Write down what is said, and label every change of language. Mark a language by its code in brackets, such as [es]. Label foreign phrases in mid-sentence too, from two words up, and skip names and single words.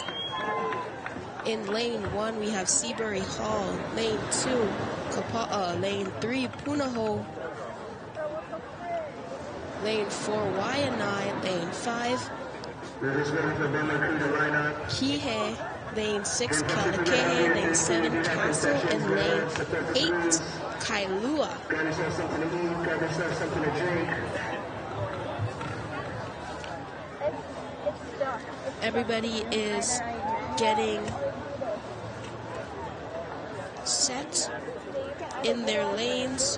[en] In lane 1, we have Seabury Hall. Lane 2, Kapa'a. Lane 3, Punahou. Lane 4, Waianae. Lane 5, Kihei. Lane 6, Kalakahe. Lane 7, Castle. And lane 8, Kailua. Grab yourself something to eat, grab yourself something to drink. Everybody is getting set in their lanes.